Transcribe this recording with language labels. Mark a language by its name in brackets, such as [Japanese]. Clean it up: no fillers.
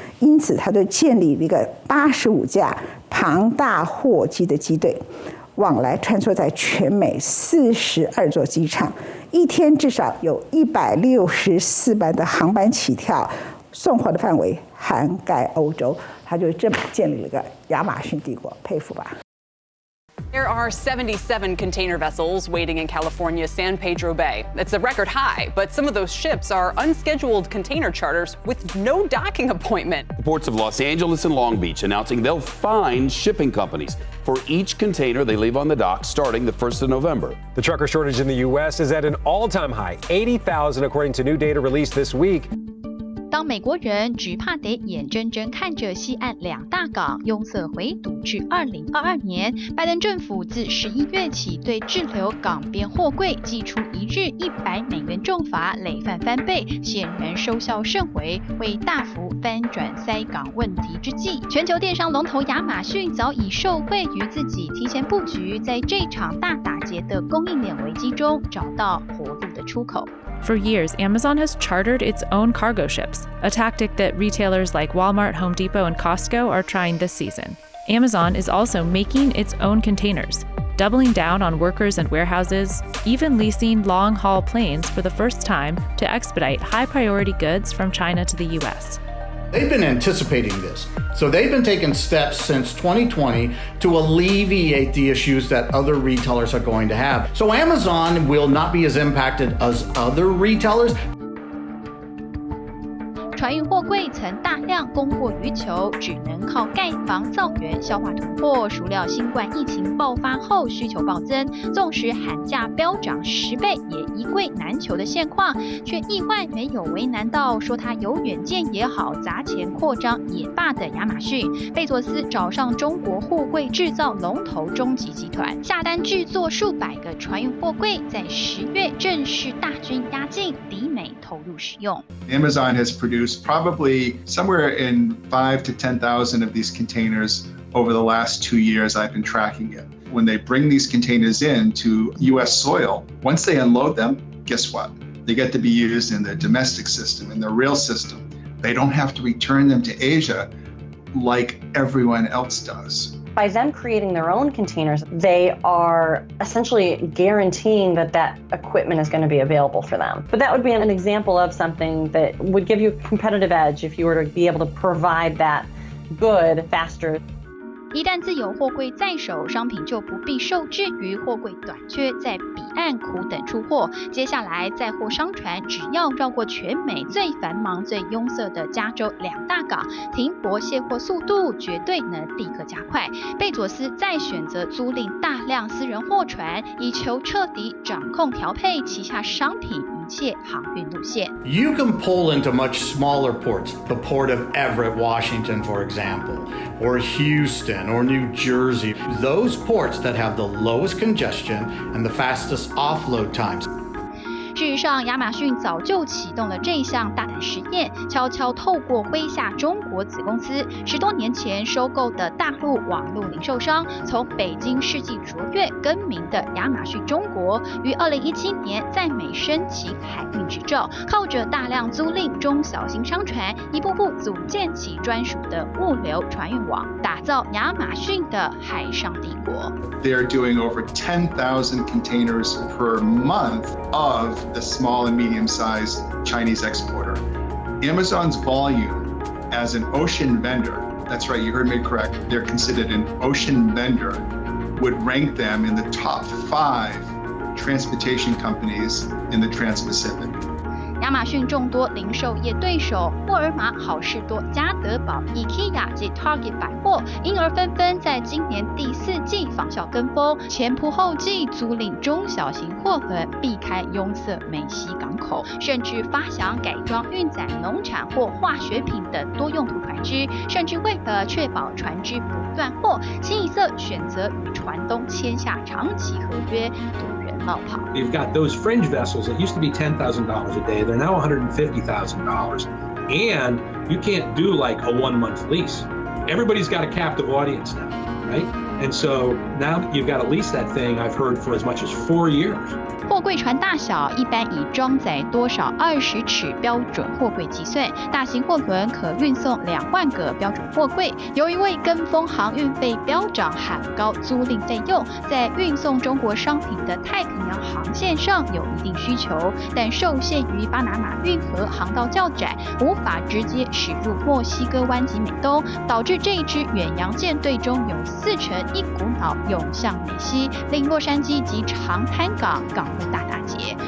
[Chinese] 因此，他就建立了一个85架庞大货机的机队。往来穿梭在全美42座机场，一天至少有164班的航班起跳，送货的范围涵盖欧洲。他就这么建立了个亚马逊帝国，佩服吧。 [English] There are 77 container vessels waiting in California's San Pedro Bay. That's a record high, but some of those ships are unscheduled container charters with no docking appointment. The ports of Los Angeles and Long Beach announcing they'll fine shipping companies for each container they leave on the dock starting the 1st of November. The trucker shortage in the U.S. is at an all-time high, 80,000 according to new data released this week. [Chinese] 当美国人只怕得眼睁睁看着西岸2大港拥塞回堵至2022年，拜登政府自11月起对滞留港边货柜祭出1日$100重罚，累犯翻倍，显然收效甚微，为大幅翻转塞港问题之际，全球电商龙头亚马逊早已受惠于自己提前布局，在这场大打劫的供应链危机中找到活路的出口。 [English] For years, Amazon has chartered its own cargo ships, a tactic that retailers like Walmart, Home Depot, and Costco are trying this season. Amazon is also making its own containers. doubling down on workers and warehouses, even leasing long-haul planes for the first time to expedite high-priority goods from China to the U.S. They've been anticipating this. So they've been taking steps since 2020 to alleviate the issues that other retailers are going to have. So Amazon will not be as impacted as other retailers. [Chinese] 船运货柜曾大量供过于求，只能靠盖房造园消化囤货。孰料新冠疫情爆发后，需求暴增，纵使喊价飙涨10倍，也一柜难求的现况，却意外没有为难到说他有远见也好，砸钱扩张也罢的亚马逊。贝佐斯找上中国货柜制造龙头中集集团，下单制作数百个船运货柜，在10月正式大军压境，抵美投入使用。 [English] Amazon has produced probably somewhere in 5,000 to 10,000 of these containers over the last 2 years. I've been tracking it. When they bring these containers into U.S. soil, once they unload them, guess what? They get to be used in the domestic system, in the rail system. They don't have to return them to Asia like everyone else does. By them creating their own containers, they are essentially guaranteeing that that equipment is going to be available for them. But that would be an example of something that would give you a competitive edge if you were to be able to provide that good faster. [Chinese] 一旦自有货柜在手，商品就不必受制于货柜短缺，在彼岸苦等出货。接下来载货商船只要绕过全美最繁忙、最拥塞的加州2大港，停泊卸货速度绝对能立刻加快。贝佐斯再选择租赁大量私人货船，以求彻底掌控调配旗下商品一切航运路线。 [English] You can pull into much smaller ports, the port of Everett, Washington, for example, or Houston, or New Jersey, those ports that have the lowest congestion and the fastest offload times. [Chinese] 事实上，亚马逊早就启动了这项大胆实验，悄悄透过麾下中国子公司10多年前收购的大陆网络零售商，从北京世纪卓越更名的亚马逊中国，于2017年在美申请海运执照，靠着大量租赁中小型商船，一步步组建起专属的物流船运网，打造亚马逊的海上帝国。 [English] They're doing over 10,000 containers per month of the small and medium-sized Chinese exporter. Amazon's volume as an ocean vendor, that's right, you heard me correct, they're considered an ocean vendor, would rank them in the top 5 transportation companies in the Trans-Pacific. [Chinese] 亚马逊众多零售业对手沃尔玛、好事多、家得宝、IKEA 及 Target 百货，因而纷纷在今年第4季仿效跟风，前仆后继租赁中小型货轮，避开拥塞美西港口，甚至发想改装运载农产或化学品等多用途船只，甚至为了确保船只不断货，清一色选择与船东签下长期合约，堵人落跑。 [English] You've got those fringe vessels that used to be $10,000 a day. They're now $150,000. And you can't do like a 1-month lease. Everybody's got a captive audience now, right? And so now you've got to lease that thing, I've heard, for as much as 4 years. [Chinese] 货柜船大小一般以装载多少20尺标准货柜计算，大型货轮可运送2万个标准货柜。由于为跟风航运费飙涨喊高租赁费用，在运送中国商品的太平洋航线上有一定需求，但受限于巴拿马运河航道较窄，无法直接驶入墨西哥湾及美东，导致这一支远洋舰队中有40%一股脑涌向美西，令洛杉矶及长滩港务大打劫。